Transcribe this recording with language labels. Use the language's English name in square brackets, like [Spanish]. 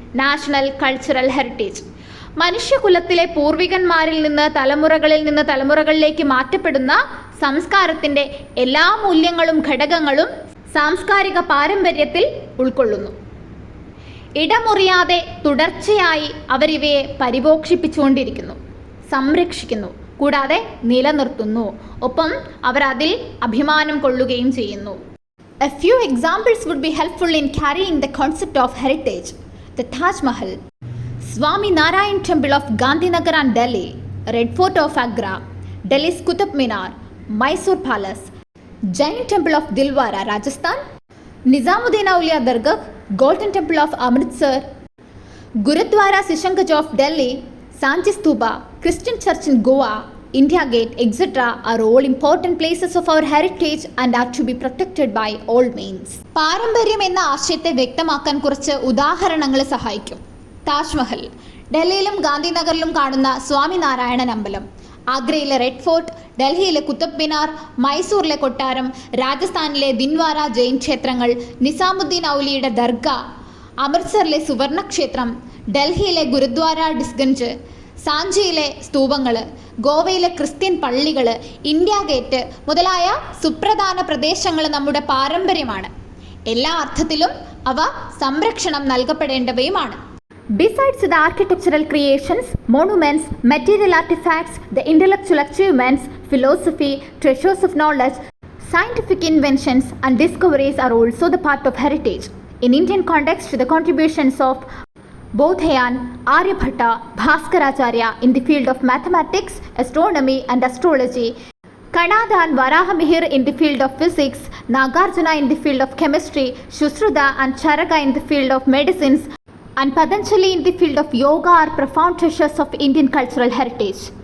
[Malayalam] National cultural heritage. മനുഷ്യകുലത്തിലെ പൂർവികന്മാരിൽ നിന്ന് തലമുറകളിലേക്ക് മാറ്റപ്പെടുന്ന സംസ്കാരത്തിൻ്റെ എല്ലാ മൂല്യങ്ങളും ഘടകങ്ങളും സാംസ്കാരിക പാരമ്പര്യത്തിൽ ഉൾക്കൊള്ളുന്നു. ഇടമുറിയാതെ തുടർച്ചയായി അവരിവയെ പരിപോഷിപ്പിച്ചുകൊണ്ടിരിക്കുന്നു, സംരക്ഷിക്കുന്നു, കൂടാതെ നിലനിർത്തുന്നു. ഒപ്പം അവർ അതിൽ അഭിമാനം കൊള്ളുകയും ചെയ്യുന്നു. [English] A few examples would be helpful in carrying the concept of heritage. The Taj Mahal, Swami Narayan Temple of Gandhinagar and Delhi, Red Fort of Agra, Delhi's Qutub Minar, Mysore Palace, Jain Temple of Dilwara, Rajasthan, Nizamuddin Auliya Dargah, Golden Temple of Amritsar, Gurudwara Sishanganj of Delhi, Sanchi Stupa, Christian Church in Goa, India Gate, etc. are all important places of our heritage and are to be protected by all means. [Malayalam] പാരമ്പര്യം എന്ന ആശയത്തെ വ്യക്തമാക്കാൻ കുറച്ച് ഉദാഹരണങ്ങൾ സഹായിക്കും. താജ്മഹൽ, ഡൽഹിയിലും ഗാന്ധിനഗറിലും കാണുന്ന സ്വാമി നാരായണൻ അമ്പലം, ആഗ്രയിലെ റെഡ് ഫോർട്ട്, ഡൽഹിയിലെ കുത്തബ് മിനാർ, മൈസൂറിലെ കൊട്ടാരം, രാജസ്ഥാനിലെ ദിൻവാര ജൈൻ ക്ഷേത്രങ്ങൾ, നിസാമുദ്ദീൻ ഔലിയുടെ ദർഗ, അമൃത്സറിലെ സുവർണ ക്ഷേത്രം, ഡൽഹിയിലെ ഗുരുദ്വാര ഡിസ്ഗഞ്ച്, സാഞ്ചിയിലെ സ്തൂപങ്ങൾ, ഗോവയിലെ ക്രിസ്ത്യൻ പള്ളികൾ, ഇന്ത്യ ഗേറ്റ് മുതലായ സുപ്രധാന പ്രദേശങ്ങൾ നമ്മുടെ പാരമ്പര്യമാണ്. എല്ലാ അർത്ഥത്തിലും അവ സംരക്ഷണം നൽകപ്പെടേണ്ടവയുമാണ്. [English] Besides the architectural creations, monuments, material artifacts, the intellectual achievements, philosophy, treasures of knowledge, scientific inventions and discoveries are also the part of heritage. In Indian context, the contributions of 𝙘𝙪𝙩𝙧𝙬𝙤, Aryabhatta, Bhaskaracharya in the field of mathematics, astronomy and astrology, Kannada and Varahamihir in the field of physics, Nagarjuna in the field of chemistry, Shushruta and Charaka in the field of medicines, and Patanjali in the field of yoga are profound treasures of Indian cultural heritage.